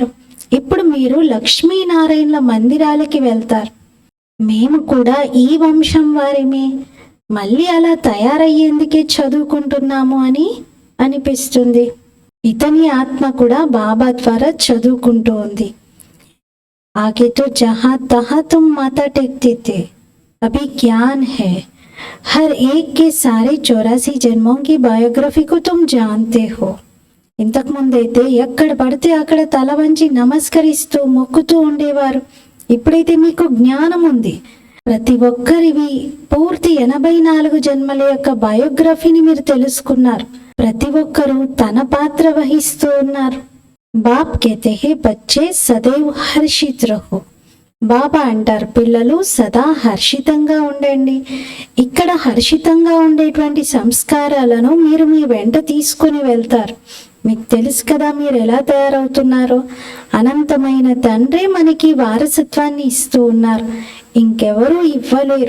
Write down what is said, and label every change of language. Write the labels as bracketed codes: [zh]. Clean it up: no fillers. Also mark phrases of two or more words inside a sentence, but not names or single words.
[te] ఇప్పుడు మీరు లక్ష్మీనారాయణల మందిరాలకి వెళ్తారు. మేము కూడా ఈ వంశం వారిమే, మళ్ళీ అలా తయారయ్యేందుకే చదువుకుంటున్నాము అని అనిపిస్తుంది. ఇతని ఆత్మ కూడా బాబా ద్వారా చదువుకుంటూ ఉంది. [hi] आगे तो जहाँ तहाँ तुम माथा टेकते थे, अभी ज्ञान है, हर एक के सारे 84 जन्मों की बायोग्రఫీ को तुम जानते हो. [te] ఇంతకు ముందైతే ఎక్కడ పడితే అక్కడ తల వంచి నమస్కరిస్తూ మొక్కుతూ ఉండేవారు. ఇప్పుడైతే మీకు జ్ఞానం ఉంది. ప్రతి ఒక్కరివి పూర్తి 84 జన్మల యొక్క బయోగ్రఫీని మీరు తెలుసుకున్నారు. ప్రతి ఒక్కరూ తన పాత్ర వహిస్తూ ఉన్నారు. [hi] బాప్ कहते हैं बच्चे सदैव हर्षित रहो. [te] బాబా అంటారు, పిల్లలు సదా హర్షితంగా ఉండండి. ఇక్కడ హర్షితంగా ఉండేటువంటి సంస్కారాలను మీరు మీ వెంట తీసుకుని వెళ్తారు. మీకు తెలుసు కదా మీరు ఎలా తయారవుతున్నారో. అనంతమైన తండ్రి మనకి వారసత్వాన్ని ఇస్తూ ఉన్నారు, ఇంకెవరూ ఇవ్వలేరు.